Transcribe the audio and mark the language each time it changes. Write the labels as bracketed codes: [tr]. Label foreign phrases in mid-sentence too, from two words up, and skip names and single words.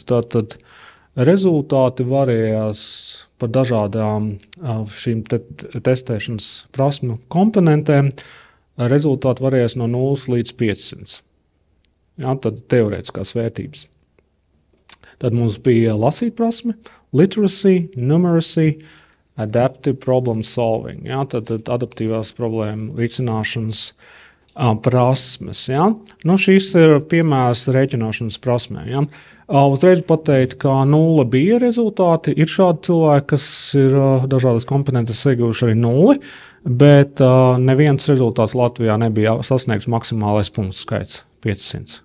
[lv] Tātad rezultāti varējās par dažādām šīm testēšanas prasmu komponentēm. Rezultāti varējās no 0 līdz 500. Ja, tad teorētiskās vērtības. Tad mums bija lasīt prasme, [en] literacy, numeracy, adaptive problem solving. [lv] Ja, tad adaptīvās problēmu risināšanas prasmes. Ja. Šīs ir piemērs rēķināšanas prasmēm. Ja. Uzreiz pateikt, ka 0 bija rezultāti. Ir šādi cilvēki, kas ir dažādas komponentes ieguvuši arī 0, bet neviens rezultāts Latvijā nebija sasniegts maksimālais punktu skaits 500.